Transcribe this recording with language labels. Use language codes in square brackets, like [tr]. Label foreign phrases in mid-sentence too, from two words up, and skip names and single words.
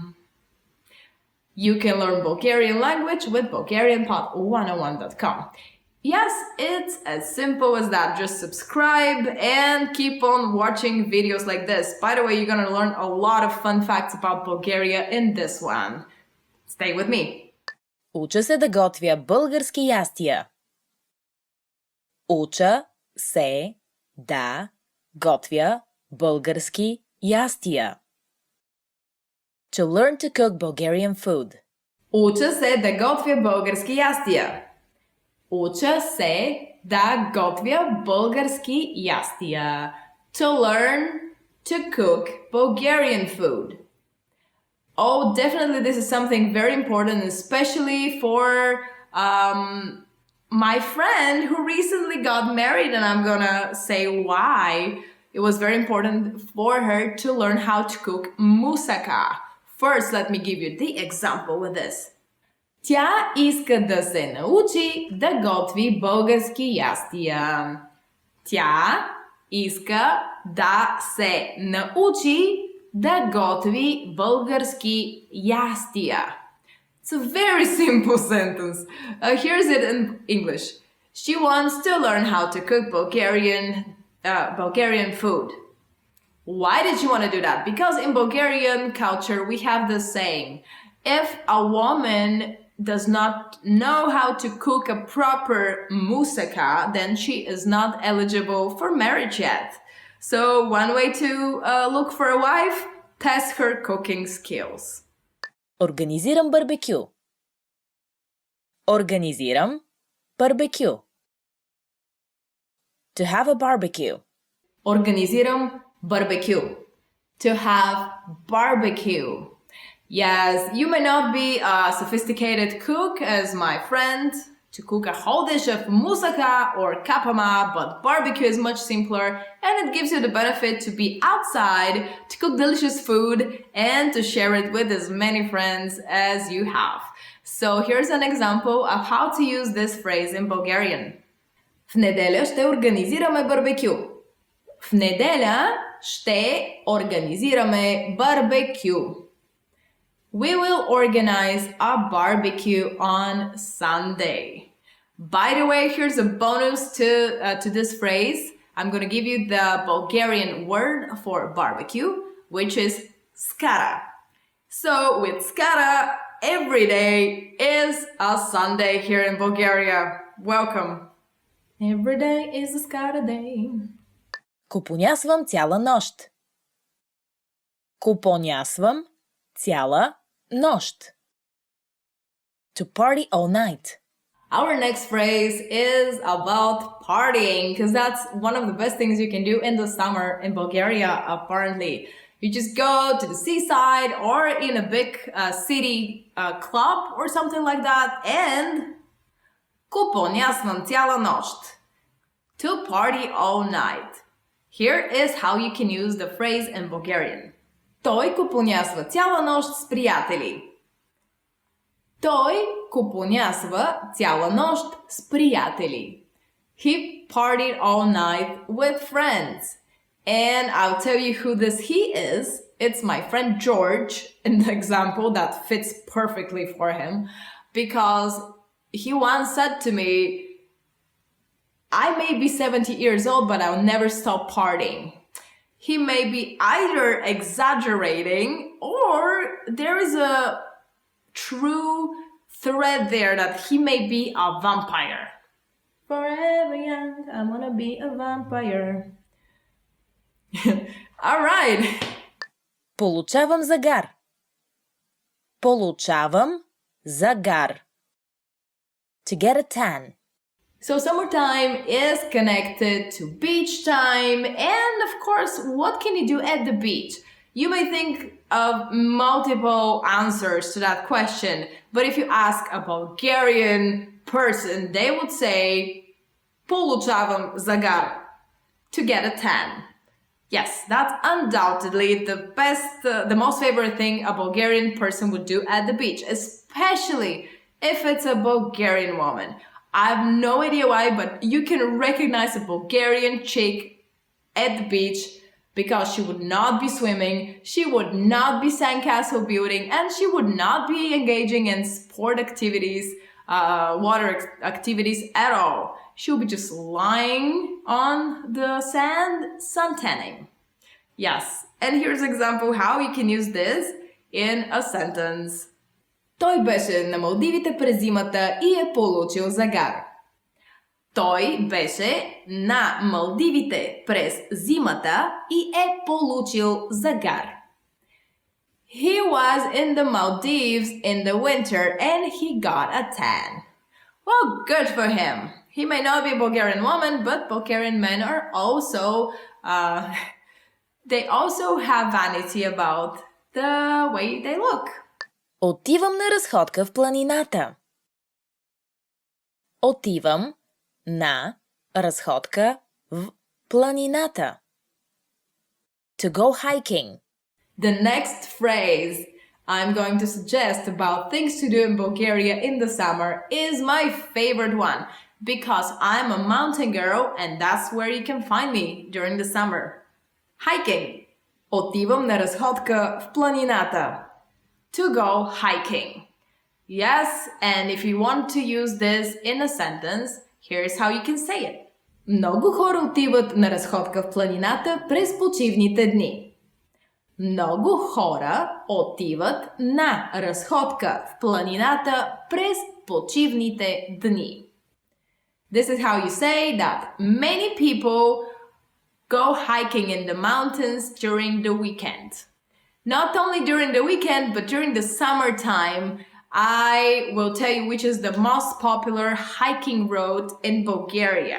[en] You can learn Bulgarian language with bulgarianpod101.com. Yes, it's as simple as that. Just subscribe and keep on watching videos like this. By the way, you're going to learn a lot of fun facts about Bulgaria in this one. Stay with me. [bg] Уча се да готвя български ястия. Уча се да готвя български ястия. [en] To learn to cook Bulgarian food. [bg] Уча се да готвя български ястия. Уча се да готвя български ястия. [en] To learn to cook Bulgarian food. Oh, definitely this is something very important, especially for my friend who recently got married, and I'm gonna say why. It was very important for her to learn how to cook moussaka. First, let me give you the example with this. [bg] Тя иска да се научи да готви български ястия. Тя иска да се научи да готви български ястия. [en] It's a very simple sentence. Here's it in English. She wants to learn how to cook Bulgarian food. Why did she want to do that? Because in Bulgarian culture, we have the saying, if a woman does not know how to cook a proper moussaka, then she is not eligible for marriage yet. So one way to look for a wife, test her cooking skills. [bg] Организирам барбекю. Организирам барбекю. [en] To have a barbecue. [bg] Организирам барбекю. [en] To have barbecue. Yes, you may not be a sophisticated cook as my friend to cook a whole dish of moussaka or kapama, but barbecue is much simpler and it gives you the benefit to be outside, to cook delicious food and to share it with as many friends as you have. So here's an example of how to use this phrase in Bulgarian. [bg] В неделя ще организираме барбекю. В неделя ще организираме барбекю. [en] We will organize a barbecue on Sunday. By the way, here's a bonus to this phrase. I'm going to give you the Bulgarian word for barbecue, which is skara. So with skara, every day is a Sunday here in Bulgaria. Welcome. Every day is a skara day. [bg] Купонясвам цяла нощ. Купонясвам цяла нощ. [en] To party all night. Our next phrase is about partying because that's one of the best things you can do in the summer in Bulgaria, apparently. You just go to the seaside or in a big city club or something like that and [bg] купонясвам цяла нощ. [en] To party all night. Here is how you can use the phrase in Bulgarian. [bg] Той купонясва цяла нощ с приятели. Той купонясва цяла нощ с приятели. [en] He partied all night with friends. And I'll tell you who this he is. It's my friend George in the example that fits perfectly for him because he once said to me, I may be 70 years old, but I'll never stop partying. He may be either exaggerating or there is a true thread there that he may be a vampire. Forever young, I wanna be a vampire. All right. [bg] Получавам загар. Получавам загар. [en] To get a tan. So summertime is connected to beach time, and of course, what can you do at the beach? You may think of multiple answers to that question, but if you ask a Bulgarian person, they would say [bg] получавам загар, [en] to get a tan. Yes, that's undoubtedly the most favorite thing a Bulgarian person would do at the beach, especially if it's a Bulgarian woman. I have no idea why, but you can recognize a Bulgarian chick at the beach because she would not be swimming, she would not be sandcastle building, and she would not be engaging in sport activities, water activities at all. She would be just lying on the sand, suntanning. Yes, and here's an example how you can use this in a sentence. [bg] Той беше на Малдивите през зимата и е получил загар. Той беше на Малдивите през зимата и е получил загар. [en] He was in the Maldives in the winter and he got a tan. Well, good for him. He may not be a Bulgarian woman, but Bulgarian men are also, they also have vanity about the way they look. [bg] Отивам на разходка в планината. Отивам на разходка в планината. [en] To go hiking. The next phrase I'm going to suggest about things to do in Bulgaria in the summer is my favorite one because I'm a mountain girl and that's where you can find me during the summer. Hiking. [bg] Отивам на разходка в планината. [en] To go hiking. Yes, and if you want to use this in a sentence, here's how you can say it. [bg] Много хора отиват на разходка в планината през почивните дни. Много хора отиват на разходка в планината през почивните дни. [en] This is how you say that many people go hiking in the mountains during the weekend. Not only during the weekend, but during the summertime, I will tell you which is the most popular hiking road in Bulgaria.